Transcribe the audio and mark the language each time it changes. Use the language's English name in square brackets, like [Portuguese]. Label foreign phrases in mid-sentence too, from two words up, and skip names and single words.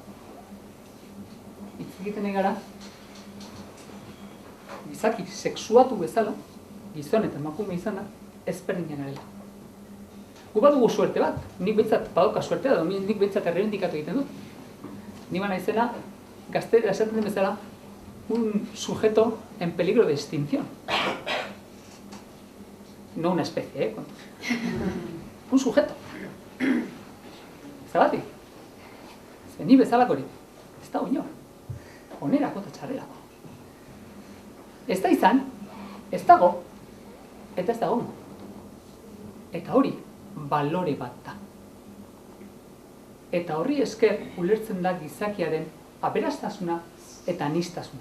[Basque] Hitz egiten gara, gizaki sexuatu bezala, gizon eta emakume izan da, ez berdinak garela. Gu badugu suerte bat, nik behintzat badoka suertea da, nik behintzat errebendikatu egiten dut. Ni bana izena, gaztera esaten den bezala, [Spanish] un sujeto en peligro de extinción. No una especie, Un sujeto. [Basque] Zergatik? Ni bezalakorik, ez da inor. Onerako eta txarrerako. Ez da izan, ez dago, eta ez dago. Eta hori, balore bat da. Eta horri esker ulertzen da gizakiaren aberastasuna eta aniztasuna.